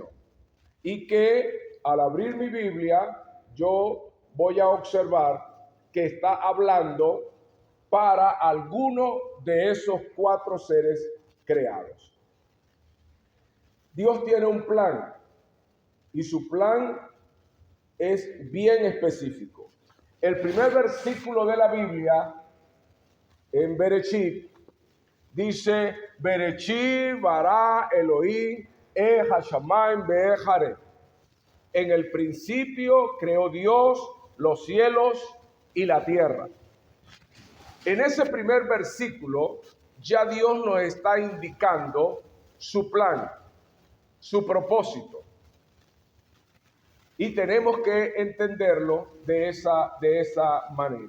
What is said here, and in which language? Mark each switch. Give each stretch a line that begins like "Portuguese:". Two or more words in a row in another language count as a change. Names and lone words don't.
Spanish: Y que al abrir mi Biblia, yo voy a observar que está hablando para alguno de esos 4 seres creados. Dios tiene un plan y su plan es bien específico. El primer versículo de la Biblia, en Bereshit, dice:
Hebrew: בראשית ברא אלהים השמים והארץ.
Spanish: En el principio creó Dios los cielos y la tierra. En ese primer versículo ya Dios nos está indicando su plan, su propósito. Y tenemos que entenderlo de esa manera.